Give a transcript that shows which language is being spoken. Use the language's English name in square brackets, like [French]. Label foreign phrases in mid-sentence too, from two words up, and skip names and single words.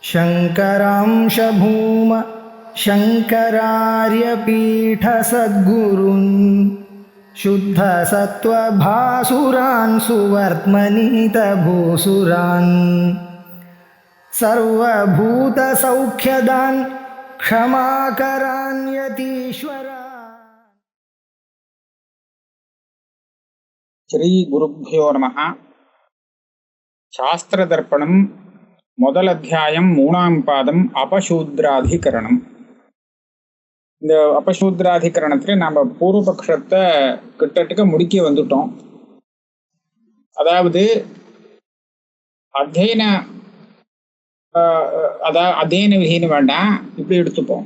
[Sanskrit] शङ्करांश भूम शङ्करार्यपीठसद्गुरून् शुद्धसत्त्वभासुरान् सुवर्त्मनीतभूसुरान् सर्वभूतसौख्यदान् क्षमाकरान् यतीश्वरान्. श्री गुरुभ्यो नमः. [Tamil] शास्त्रदर्पणं முதல் அத்தியாயம் 3ஆம் பாதம் அபசூத்ராதிகரணம். இந்த அபசூத்ராதிகரணத்தில் நாம் பூர்வபக்ஷத்தை கிட்டத்தட்ட முடிக்க வந்துட்டோம். அதாவது அத்தியன விதின்னு வேண்டாம், இப்படி எடுத்துப்போம்.